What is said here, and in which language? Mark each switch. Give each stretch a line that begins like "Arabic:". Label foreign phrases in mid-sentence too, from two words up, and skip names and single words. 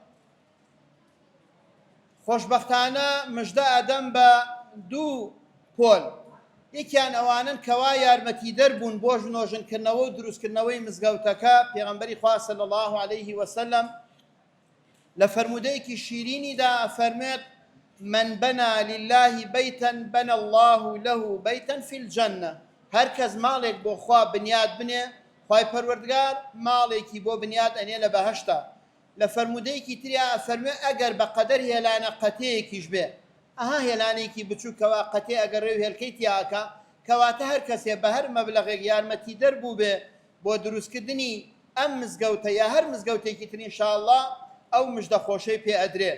Central Kurdish: خۆشبەختانە مژدە ئەدەم بە دوو پۆل، یەکیان ئەوانن کەوا یارمەتی دەربوون بۆ نۆژنکردنەوە و دروستکردنەوەی مزگەوتەکە. پێغەمبەری خوا
Arabic: صلی الله علیه وسلم
Central Kurdish: لە فەرمودەیەکی شیرینیدا ئەفەرمێت
Arabic: من بنا لله بيتا بنى الله له بيتا في الجنة.
Central Kurdish: هەر کەس ماڵێک بۆ خوا بنیاد بنێ، خوای پەروەردگار ماڵێکی بۆ بنیاد ئەنێ لە بەهەشتا. لە فەرمودەیەکی تریا ئەفەرمێ ئەگەر بە قەدەر هێلانە قەتەیەکیش بێ، ئەها هێلانێکی بچووکەوە قەتێ ئەگەر ڕێو هێلکەی تیاکە، کەواتە هەر کەسێ بە هەر مەبلەغێک یارمەتی دەربوو بێ بۆ دروستکردنی ئەم مزگەوتە یا هەر مزگەوتێکی تر ئینشاءالله ئەو مژدە خۆشەی پێ ئەدرێت.